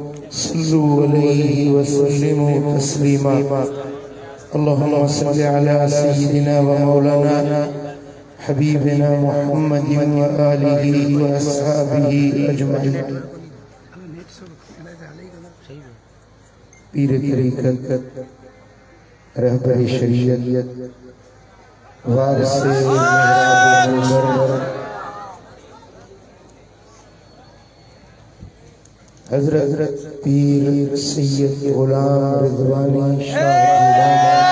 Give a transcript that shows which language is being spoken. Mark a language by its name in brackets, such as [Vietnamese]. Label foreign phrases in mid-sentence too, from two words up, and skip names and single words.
[Arabic] صلوا عليه وسلموا تسليما. اللهم صل على سيدنا ومولانا حبيبنا محمد وآله وأصحابه أجمعين. [Urdu] پیر طریقت، رہبر شریعت، وارث محراب منور حضرت پیر سید غلام رضوانی شاہ